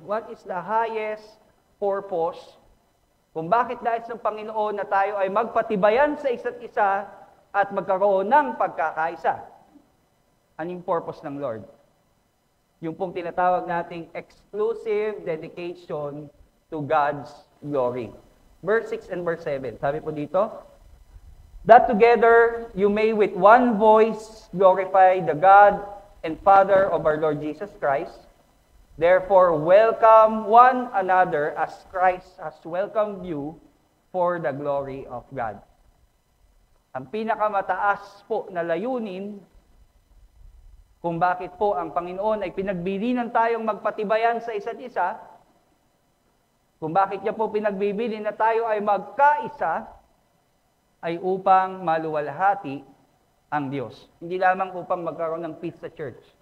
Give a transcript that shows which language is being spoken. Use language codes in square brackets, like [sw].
[en] What is the highest purpose? [tl] Kung bakit nais ng Panginoon na tayo ay magpatibayan sa isa't isa at magkaroon ng pagkakaisa? Anong purpose ng Lord? Yung pong tinatawag nating [en] exclusive dedication to God's glory. Verse 6 and verse 7. [tl] Sabi po dito, [en] that together you may with one voice glorify the God and Father of our Lord Jesus Christ. Therefore, welcome one another as Christ has welcomed you for the glory of God. [tl] Ang pinakamataas po na layunin kung bakit po ang Panginoon ay pinagbilinan tayong magpatibayan sa isa't isa, kung bakit niya po pinagbibili na tayo ay magkaisa, ay upang maluwalhati ang Diyos. Hindi lamang upang magkaroon ng peace sa church.